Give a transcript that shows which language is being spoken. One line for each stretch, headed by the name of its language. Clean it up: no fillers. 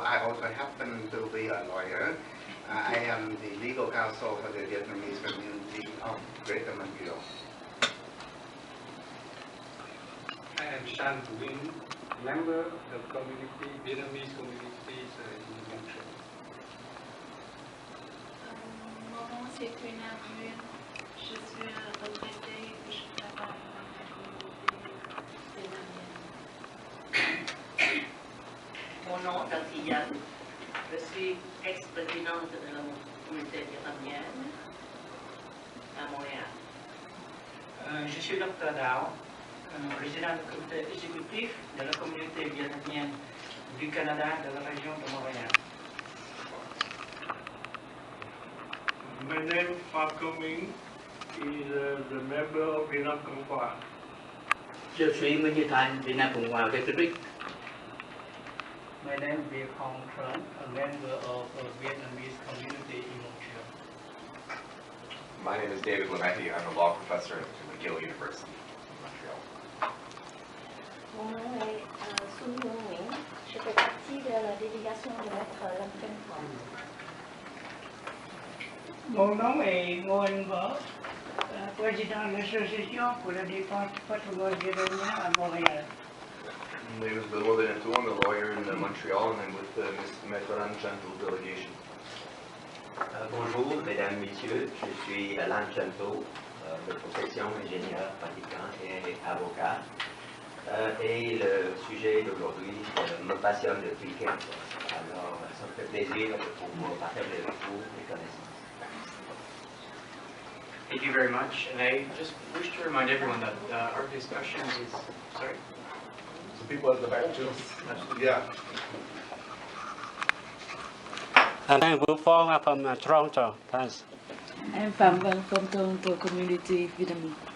English: I also happen to be a lawyer. I am the legal counsel for the Vietnamese community of Greater Montreal. I am Shan Binh, member of the community, Vietnamese communities in Montreal.
French: Mon nom c'est Nguyen. Je suis retraitée et je travaille dans la communauté vietnamienne. Mon nom est Yann. Je suis ex-présidente de la communauté vietnamienne à Montréal. Je suis Dr. Giáo, président du comité exécutif de la communauté vietnamienne du Canada de la région de Montréal.
English: My name is Vuphong is the member of Vietnam Congressman.
French: Je suis Nguyễn Thanh, Việt Nam Cộng hòa Việt Nam.
English: My name is Vuphong Nguyen, a member of a Vietnamese community in Montreal. My name is David Lemehi. I'm a law professor at McGill University in Montreal.
French: Mon nom est Sĩ Ngô Nguyễn. Je fais partie de la délégation de maître Lâm Chấn Thọ. Mon nom est Nguyễn, président de l'association pour la défense du patrimoine vietnamien à Montréal.
English: My name is Benoit Benetou. I'm a lawyer in Montreal, and I'm with the Maître Lan Chantal delegation.
French: Bonjour, mesdames, messieurs. Je suis Lan Chantal, de profession ingénieur, pratiquant et avocat. Et le sujet d'aujourd'hui me passionne depuis quelque temps. Alors, ça me fait plaisir de pouvoir partager avec vous mes connaissances.
English: Thank you very much, and I just wish to remind everyone that our discussion is, sorry? The people at the back too. Yeah. I'm Vuphong. I'm from Toronto. Thanks. I'm Văn from Toronto Community, Vietnam.